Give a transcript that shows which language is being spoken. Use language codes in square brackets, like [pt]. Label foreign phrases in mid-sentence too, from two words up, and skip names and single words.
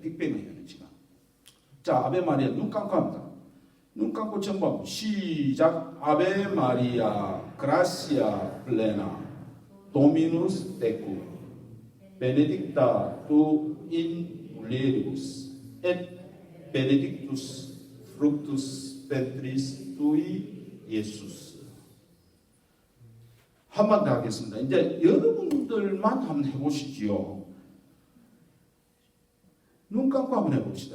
[ko] 빅뱅의 에너지가. 자, [la] Ave Maria [ko] 눈 감고 합니다. 눈 감고 전부 시작. [la] Ave Maria gratia plena Dominus tecum benedicta tu in mulieribus et benedictus fructus ventris tui 예수스. [ko] 한 번 더 하겠습니다. 이제 여러분들만 한번 해보시지요. 눈 감고 한번 해봅시다.